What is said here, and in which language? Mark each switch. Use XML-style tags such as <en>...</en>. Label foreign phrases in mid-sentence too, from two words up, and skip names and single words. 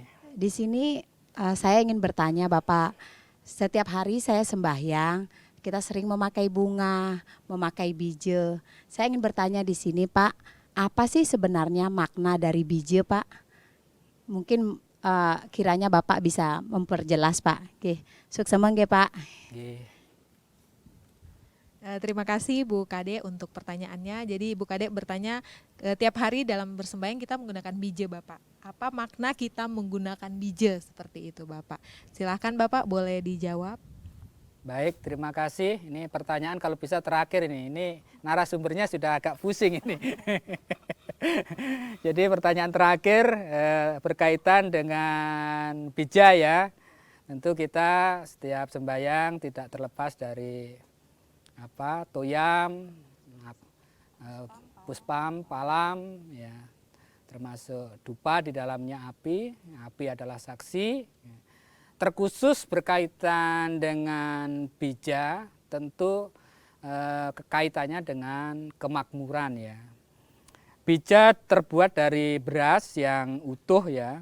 <id>Di sini saya ingin bertanya Bapak, setiap hari saya sembahyang, kita sering memakai bunga, memakai bije. Saya ingin bertanya di sini Pak, apa sih sebenarnya makna dari bije Pak? Mungkin kiranya Bapak bisa memperjelas Pak. Oke, sukses nggih Pak. Nggih. Terima kasih Bu Kade untuk pertanyaannya. Jadi Bu Kade bertanya, tiap hari dalam bersembahyang kita menggunakan bije Bapak. Apa makna kita menggunakan bije seperti itu Bapak? Silahkan Bapak boleh dijawab. Baik, terima kasih. Ini pertanyaan kalau bisa terakhir ini. Ini narasumbernya sudah agak pusing ini. Jadi pertanyaan terakhir berkaitan dengan bija ya. Tentu kita setiap sembahyang tidak terlepas dari</id> <sa>toyam, puspam, palam,</sa> <id>ya, termasuk dupa, di dalamnya api. Api adalah saksi. Terkhusus berkaitan dengan bija, tentu kekaitannya dengan kemakmuran ya. Bija terbuat dari beras yang utuh ya.</id>